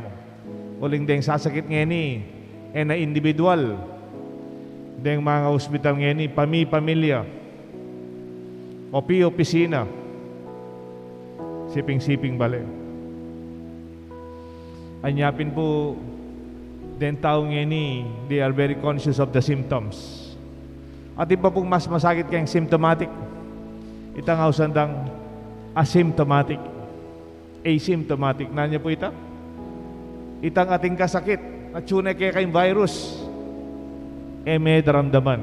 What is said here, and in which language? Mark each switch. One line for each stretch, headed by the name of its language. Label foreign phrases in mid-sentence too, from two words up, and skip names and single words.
Pampanga: Uling deng sasakit ngeni, na individual. Deng mga ospital ngeni, pamilya. Opisina. Siping-siping bale. Anyapin po, den tao ngeni,
English: they are very conscious of the symptoms.
Pampanga: At iba pong mas masakit kayong symptomatic. Itang ausandang asymptomatic. Asymptomatic. Nanya po ita? Itang ating kasakit at tunay kayong virus. May daramdaman.